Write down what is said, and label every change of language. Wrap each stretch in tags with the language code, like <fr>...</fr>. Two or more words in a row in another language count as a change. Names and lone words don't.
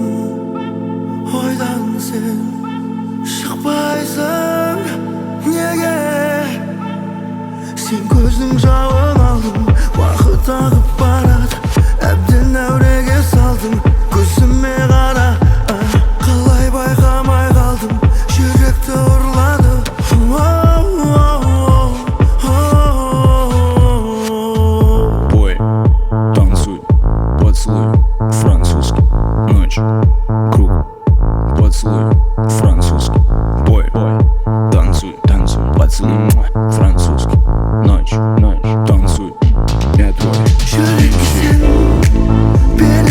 <kk>Ойдан сен шықпайсың неге? Сен көздің жауын алдың, уақыт ағып барады, әбден әуреге салдың. Көзіме қара, қалай байқамай қалдым, жүректі ұрлады.</kk> <ru>Бой, танцуй, поцелуй, французский, ночь, круг, поцелуй, французский. Бой, танцуй, поцелуй, французский, ночь, танцуй, я твой.</ru> <kk>Жүрек сен</kk>